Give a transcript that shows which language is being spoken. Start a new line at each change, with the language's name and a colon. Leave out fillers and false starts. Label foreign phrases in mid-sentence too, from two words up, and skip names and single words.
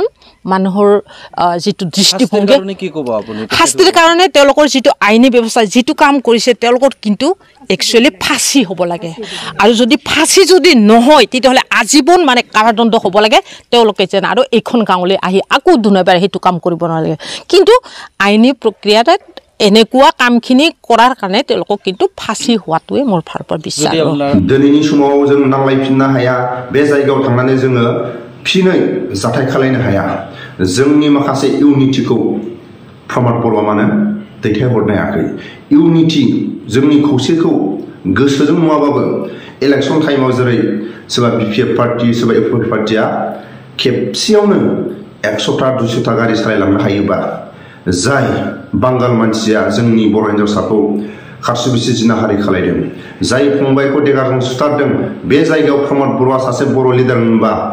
Assamese: মানুহৰ যেটো দৃষ্টিভংগী শাস্তিৰ কাৰণে তেওঁলোকৰ যেটো আইনী ব্যৱস্থা যেটো কাম কৰিছে তেওঁলোকৰ কিন্তু একচুয়ালি ফাঁসি হ'ব লাগে আৰু যদি ফাঁসি যদি নহয় তেতিয়াহলে আজীবন মানে কাৰাদণ্ড হ'ব লাগে তেওঁলোকে যেন আৰু এইখন গাঁৱলৈ আহি আকৌ দুনাবাৰ হেতু কাম কৰিব নালাগে কিন্তু আইনী প্ৰক্ৰিয়াত এনেকুৱা কামখিনি কৰাৰ কাৰণে তেওঁলোকক কিন্তু ফাঁসি হোৱাটোৱে মোৰ ফালৰ পৰা বিশ্বাস
Bodo: দিনैनि समाव जों नांलायफिननो हाया बे जायगायाव थांनानै जोङो फिनै जाथाय खालायनो हाया जोंनि माखासे इउनिटिखौ प्रमद बर'आ माने दैथायहरनो हायाखै इउनिटि जोंनि खौसेखौ गोसोजों नङाबाबो इलेक्शन टाइमाव जेरै सोरबा बिपिएफ पार्टी सोरबा एफएफ पार्टीया खेबसेयावनो 100टा 200टा गारि सालायलांनो हायोबा जाय बांगाल मानसिया जोंनि बर' हिन्जावसाखौ खारसुबिसि जिनाहारि खालायदों जाय फंबायखौ देगारजों सुथारदों बे जायगायाव प्रमद बर'आ सासे बर' लिडार मोनबा